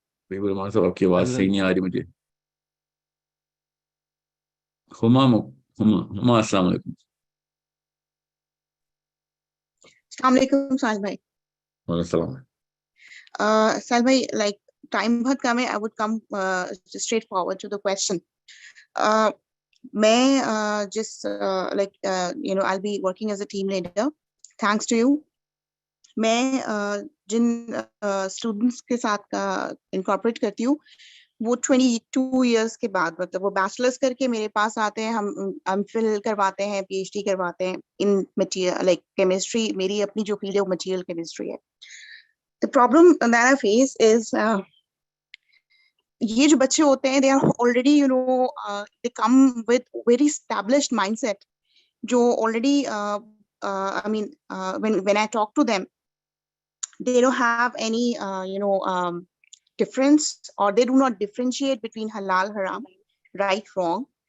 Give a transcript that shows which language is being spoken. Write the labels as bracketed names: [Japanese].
[Urdu] حبیب الرحمان صاحب آپ کی آواز صحیح نہیں آ رہی مجھے. ہما السلام علیکم. السلام علیکم ساحل بھائی. وعلیکم السلام. ساحل بھائی لائک ٹائم بہت کم ہے. [English] I would come straight forward to the question. [Urdu] میں جس [English] like you know I'll be working as a team leader thanks to you. [Urdu] میں جن اسٹوڈنٹس کے ساتھ انکارپوریٹ کرتی ہوں وہ 22 ایئرس کے بعد مطلب وہ بیچلرس کر کے میرے پاس آتے ہیں. ہم فل کرواتے ہیں، پی ایچ ڈی کرواتے ہیں ان مٹیریل لائک کیمسٹری. میری اپنی جو فیلڈ ہے وہ مٹیریل کیمسٹری ہے. [English] The problem that I face is [Urdu] یہ جو بچے ہوتے ہیں [English] they are already you know they come with very established mindset جو already I mean when I talk to them they don't have any you know difference or they do not differentiate between halal haram, right wrong.